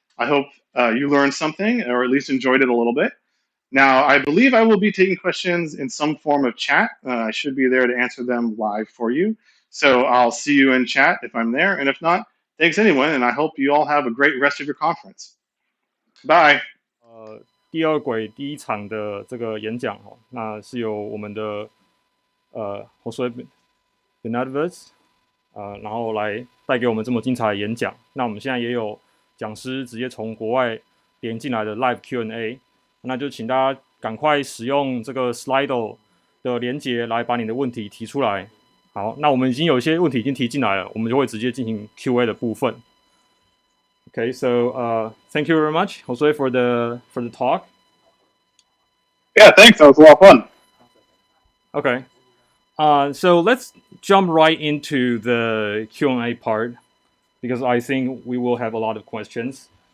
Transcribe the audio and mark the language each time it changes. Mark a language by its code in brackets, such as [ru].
[en] I hope you learned something, or at least enjoyed it a little bit. Now, I believe I will be taking questions in some form of chat. I should be there to answer them live for you. So I'll see you in chat if I'm there. And if not, thanks anyone. And I hope you all have a great rest of your conference. Bye. [zh] 第二轨第一场的这个演讲哦，那是由我们的Josue Benavidez 然后来带给我们这么精彩的演讲。那我们现在也有讲师直接从国外连进来的 Live Q&A， 那就请大家赶快使用这个 Slido 的连结来把你的问题提出来。好，那我们已经有一些问题已经提进来了，我们就会直接进行 Q&A 的部分。 [en] Okay, so thank you very much, Josue, for the talk. Yeah, thanks. That was a lot of fun. Okay, so let's jump right into the Q&A part because I think we will have a lot of questions.